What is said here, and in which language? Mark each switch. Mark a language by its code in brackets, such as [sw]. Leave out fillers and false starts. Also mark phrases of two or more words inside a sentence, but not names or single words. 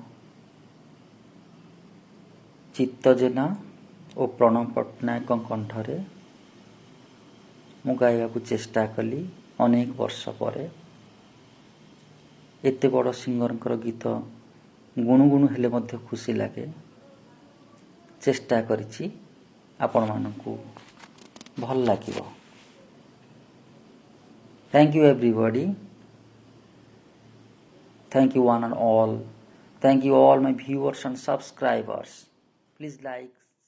[or] ଚିତ୍ତ ଜେନା ଓ ପ୍ରଣବ ପଟ୍ଟନାୟକଙ୍କ କଣ୍ଠରେ ମୁଁ ଗାଇବାକୁ ଚେଷ୍ଟା କଲି ଅନେକ ବର୍ଷ ପରେ। ଏତେ ବଡ଼ ସିଙ୍ଗରଙ୍କର ଗୀତ ଗୁଣୁଗୁଣୁ ହେଲେ ମଧ୍ୟ ଖୁସି ଲାଗେ। ଚେଷ୍ଟା କରିଛି ଆପଣମାନଙ୍କୁ ଭଲ ଲାଗିବ। [en] Thank you everybody. Thank you one and all. Thank you all my viewers and subscribers. Please like.